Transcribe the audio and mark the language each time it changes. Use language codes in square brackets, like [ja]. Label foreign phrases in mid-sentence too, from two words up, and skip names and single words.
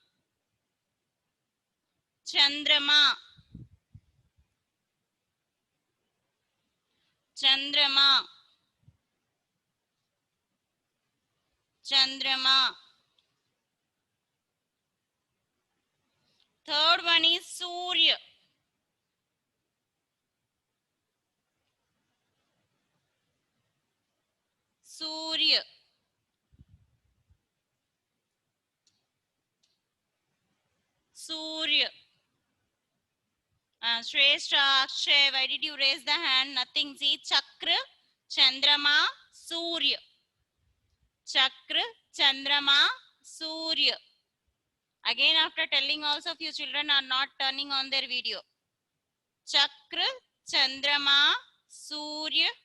[en] Chandrama. Chandrama. Chandrama. Third one is Surya. Surya. Surya. Shrestha, Akshay, why did you raise the hand? Nothing. See, Chakra, Chandrama, Surya. Chakra, Chandrama, Surya. Again, after telling, also few children are not turning on their video. Chakra, Chandrama, Surya.